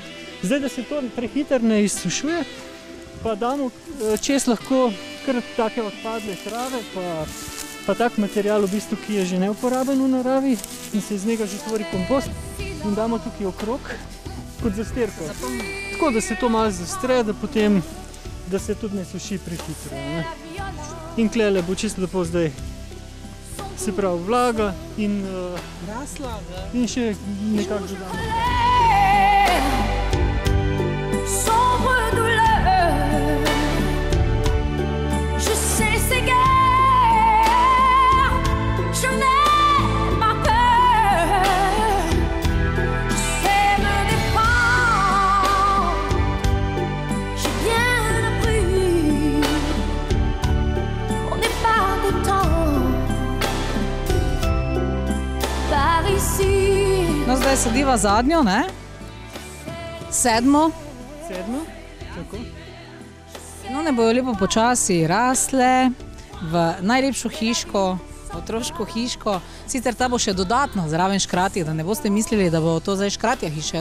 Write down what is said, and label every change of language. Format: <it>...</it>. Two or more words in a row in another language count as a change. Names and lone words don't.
<sl>Zdaj, da se to prehiter ne izsušuje, pa damo čez lahko kar take odpadle trave, pa tak material, v bistvu, ki je že neuporaben v naravi in se iz njega že tvori kompost in damo tukaj okrog kot zastirko. Tako, da se to malo zastre, da potem, da se tudi ne suši prehitro, ne? In tlele bo čisto lepo zdaj, se pravi, vlaga in še nekako dodamo.</sl> <fr>Sombre douleur, je sais ces guerres, je n'ai pas peur, je sais me défendre, j'ai bien appris, on n'est pas de temps, par ici.</fr> <sl>No, zdaj sediva zadnjo, ne? Sedmo. Sedmo, tako. No, ne bojo lepo počasi rasle v najlepšo hiško, otroško hiško. Sicer ta bo še dodatno zraven škratih, da ne boste mislili, da bo to zdaj škratja hiša.</sl>